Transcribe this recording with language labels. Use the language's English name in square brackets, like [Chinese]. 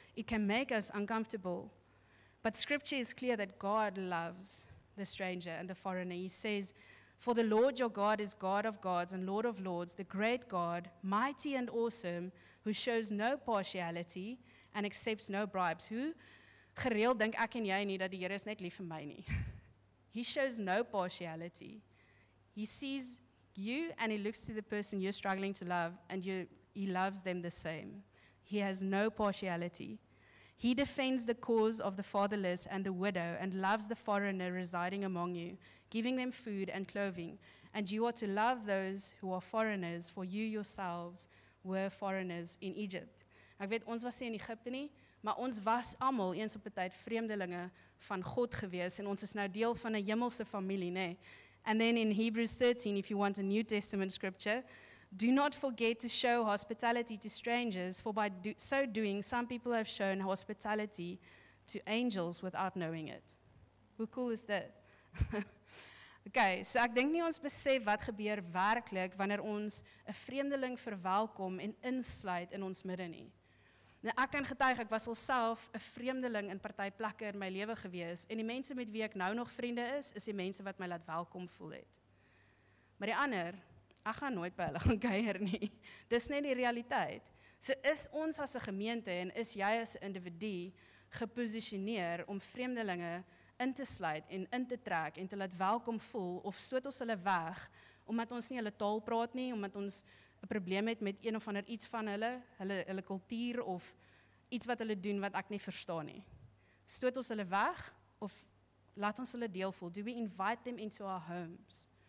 [English] It can make us uncomfortable. But scripture is clear that God loves the stranger and the foreigner. He says, "For the Lord your God is God of gods and Lord of lords, the great God, mighty and awesome, who shows no partiality and accepts no bribes." [Afrikaans] Hoe gereeld dink ek en jy nie dat die Here is net lief vir my nie. [English] He shows no partiality. He sees you and he looks to the person you're struggling to love and he loves them the same. He has no partiality. He defends the cause of the fatherless and the widow and loves the foreigner residing among you, giving them food and clothing. And you are to love those who are foreigners, for you yourselves were foreigners in Egypt. [Afrikaans] Ek weet, ons was nie in Egypte nie, maar ons was almal eens op 'n tyd vreemdelinge van God gewees en ons is nou deel van 'n hemelse familie, nê? [English] And then in Hebrews 13, if you want a New Testament scripture, do not forget to show hospitality to strangers, for by so doing, some people have shown hospitality to angels without knowing it. [Afrikaans] Hoe [English] cool is that? [Afrikaans] Okay, so ek dink nie ons besef wat gebeur werklik wanneer ons 'n vreemdeling verwelkom en insluit in ons midde nie. Nou, ek kan getuig, ek was alself 'n vreemdeling in party plekke in my lewe gewees, en die mense met wie ek nou nog vriende is die mense wat my laat welkom voel het. Maar die ander, ek gaan nooit by hulle gaan kuier nie. Dis net die realiteit. So is ons as 'n gemeente en is jy as 'n individu geposisioneer om vreemdelinge in te sluit en in te trek en te laat welkom voel, of stoot ons hulle weg, omdat ons nie hulle taal praat nie, omdat ons 'n probleem het met een of ander iets van hulle kultuur of iets wat hulle doen wat ek nie verstaan nie. Stoot ons hulle weg of laat ons hulle deel voel? [English] Do we invite them into our homes?